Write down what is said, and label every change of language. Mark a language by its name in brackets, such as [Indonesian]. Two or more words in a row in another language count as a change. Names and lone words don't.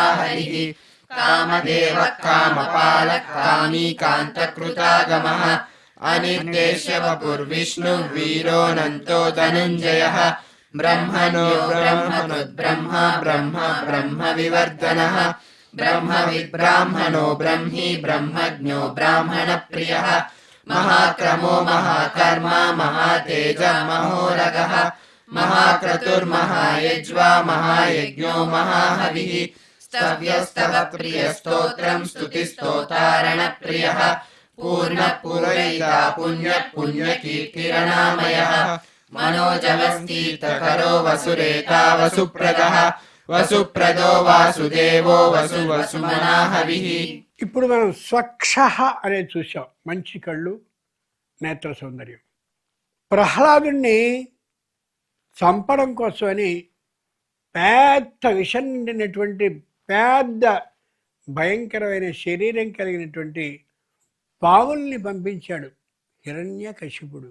[Sanskrit] हरिः कामदेव कामपाल कामीकान्तकृतागमः अनिर्देश्य वपुर्विष्णु वीरोनन्तो धनञ्जयः ब्रह्मणो ब्रह्म ब्रह्म ब्रह्म ब्रह्म विवर्धनः ब्रह्मविद्ब्राह्मणो ब्रह्मी ब्रह्मज्ञो ब्राह्मणप्रियः महाक्रमो महाकर्मा महातेजः महोरगः महाक्रतुर्महायज्वा महायज्ञो महाहविः स्तव्यस्तवप्रियस्तोत्रं स्तुतिस्तोतारणप्रियः पूर्णपूरयिता पुण्यपुण्यकीर्तिरणामयः मनोजवस्तीर्थकरो वसुरेता वसुप्रदः वसुप्रदो वासुदेवो वसुमनाहविः. [Telugu] ఇప్పుడు మనం స్వక్ష అనేది చూసాం, మంచి కళ్ళు, నేత్ర సౌందర్యం. ప్రహ్లాదుణ్ణి చంపడం కోసమని పెద్ద విషం నిండినటువంటి పెద్ద భయంకరమైన శరీరం కలిగినటువంటి పావుల్ని పంపించాడు హిరణ్యకశిపుడు.